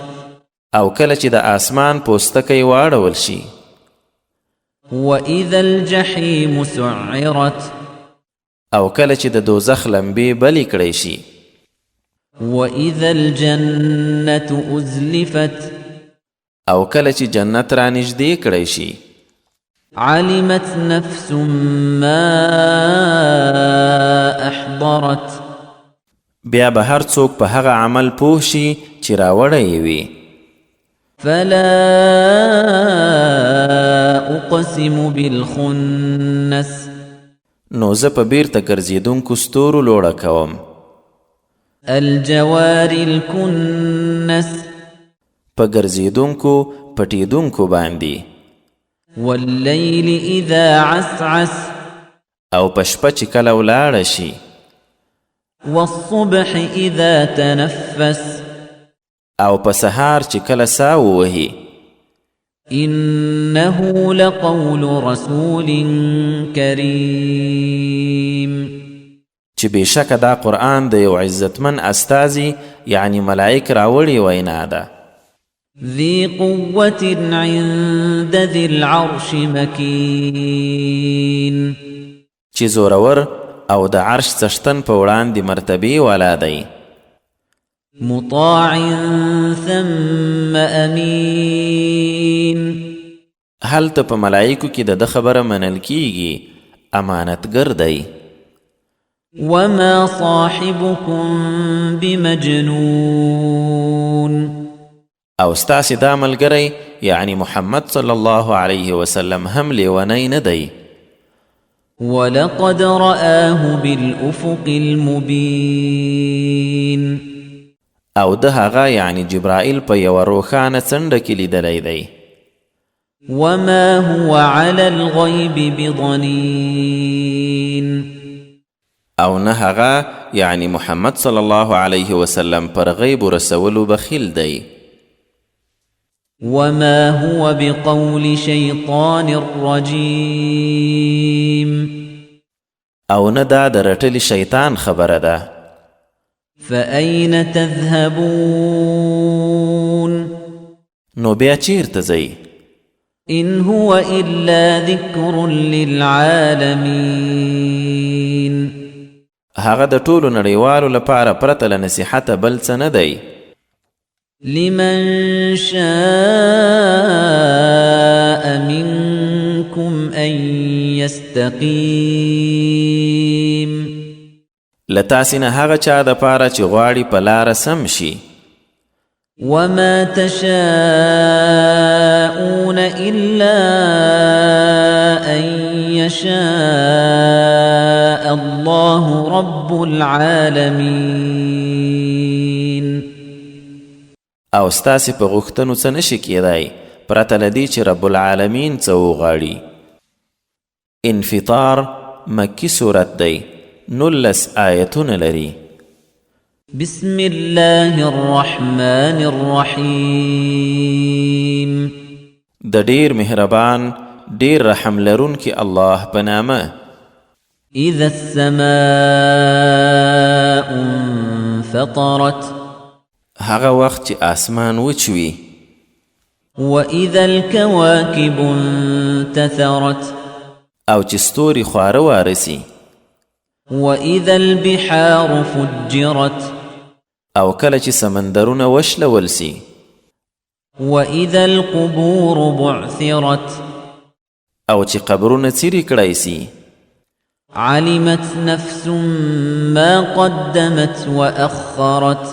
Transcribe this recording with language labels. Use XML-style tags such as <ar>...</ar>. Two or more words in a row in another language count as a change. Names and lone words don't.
<ps>او کله چې د آسمان پوستکی واړول شي</ps> <ar>وإذا الجحيم سعرت</ar> <ps>او کله چې د دوزخ لمبې بلې کړی شي</ps> <ar>وإذا الجنة أزلفت</ar> <ps>او کله چې جنت را نږدې کړی شي</ps> <ar>علمت نفس ما أحضرت</ar> <ps>بیا به هر څوک په هغه عمل پوه شي چې راوړی یې وي</ps> <ar>فلا أقسم بالخنس</ar> <ps>نو زه په بیرته ګرځېدونکو ستورو لوړه کوم</ps> <ar>الجوار الكنس</ar> <ps>په ګرځېدونکو پټېدونکو باندې</ps> <ar>والليل إذا عسعس</ar> <ps>او په شپه چې کله ولاړه شي</ps> <ar>والصبح إذا تنفس</ar> <ps>او په سهار چې کله ساه ووهي</ps> <ar>إنه لقول رسول كريم</ar> <ps>چې بېشکه دا قرآن د یو عزتمن استازي یعنی ملائک راوړې وینا ده.</ps> <ar>ذي قوة عند ذي العرش مكين</ar> <ps>چې زورور او د عرش څښتن په وړاندې مرتبې والا دی.</ps> <ar>مطاع ثم أمين</ar> <ps>هلته په ملائکو کې د ده خبره منل کیږي، امانتګر دی.</ps> <ar>وما صاحبكم بمجنون</ar> <ps>او ستاسې دا ملګری یعنی محمد</ps> <ar>صلی الله علیه وسلم</ar> <ps>هم لیونی نه دی.</ps> <ar>ولقد رآه بالأفق المبين</ar> <ps>او ده هغه یعنی جبرائیل په یوه روښانه څنډه کې لیدلی دی.</ps> <ar>وما هو على الغيب بضنين</ar> <ps>او نه هغه یعنی محمد</ps> <ar>صلی الله علیه وسلم</ar> <ps>پر غیب رسولو بخیل دی.</ps> <ar>وما هو بقول شيطان رجيم</ar> <ps>او نه دا د رټلی شیطان خبره ده.</ps> <ar>فأين تذهبون</ar> <ps>نو بیا چیرته ځئ؟</ps> <ar>إن هو إلا ذكر للعالمين</ar> <ps>هغه د ټولو نړیوالو لپاره پرته له نصیحته بل څه نه دی.</ps> <ar>لمن شاء منكم أن يستقيم</ar> <ps>لتاسې نه هغه چا دپاره چې غواړي په لاره سم شي.</ps> <ar>وما تشاءون إلا أن يشاء الله رب العالمين</ar> <ps>او ستاسې په غوښتنو څه نشي کېدی پرته له دې چې</ps> <ar>رب العالمین</ar> <ps>څه وغواړي. انفطار مکی صورت دی، 19 آیتونه لري.</ps> <ar>بسم الله الرحمن الرحيم</ar> <ps>د ډیر مهربان ډیر رحم لرونکي الله په نامه.</ps> <ar>إذا السماء انفطرت</ar> <ps>هغه وخت چې آسمان وچوي.</ps> <ar>وإذا الكواكب انتثرت</ar> <ps>او چې ستوري خواره وارسي.</ps> <ar>وإذا البحار فجرت</ar> <ps>او کله چې سمندرونه وشلول سي.</ps> <ar>وإذا القبور بعثرت</ar> <ps>او چې قبرونه څیرې کړی سي.</ps> <ar>علمت نفس ما قدمت وأخرت</ar>